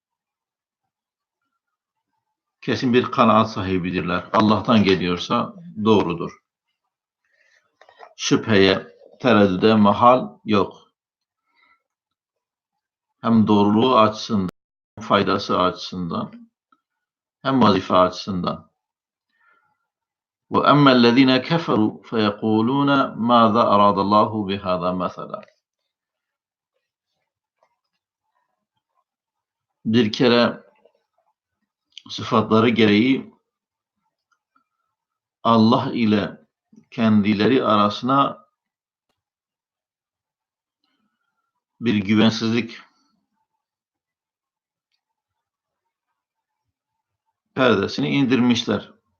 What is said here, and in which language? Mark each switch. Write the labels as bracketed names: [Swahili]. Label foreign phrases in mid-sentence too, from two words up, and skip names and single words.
[Turkish] Kesin bir kanaat sahibidirler. Allah'tan geliyorsa doğrudur. Şüpheye, tereddüde mahal yok. Hem doğruluğu açısından, hem faydası açısından, hem vazife açısından. [Arabic] وَأَمَّا الَّذ۪ينَ كَفَرُوا فَيَقُولُونَ مَاذَا أَرَادَ اللّٰهُ بِهَذَا مَثَلًا. [Turkish] Bir kere sıfatları gereği Allah ile kendileri arasına bir güvensizlik perdesini indirmişler.